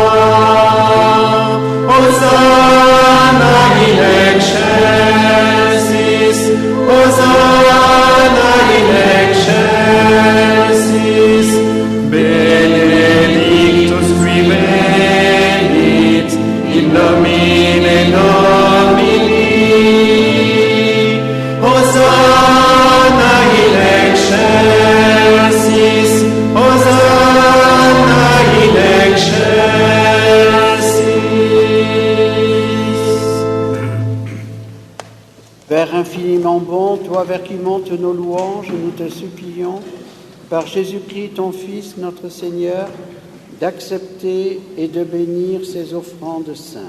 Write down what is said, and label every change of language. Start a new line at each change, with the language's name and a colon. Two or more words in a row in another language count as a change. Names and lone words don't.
Latin: Hosanna in excelsis, Hosanna in excelsis, benedictus qui venit in nomine Domini. Hosanna in excelsis, Hosanna in excelsis.
French: Père infiniment bon, toi vers qui montent nos louanges, nous te supplions, par Jésus-Christ ton Fils, notre Seigneur, d'accepter et de bénir ces offrandes saintes.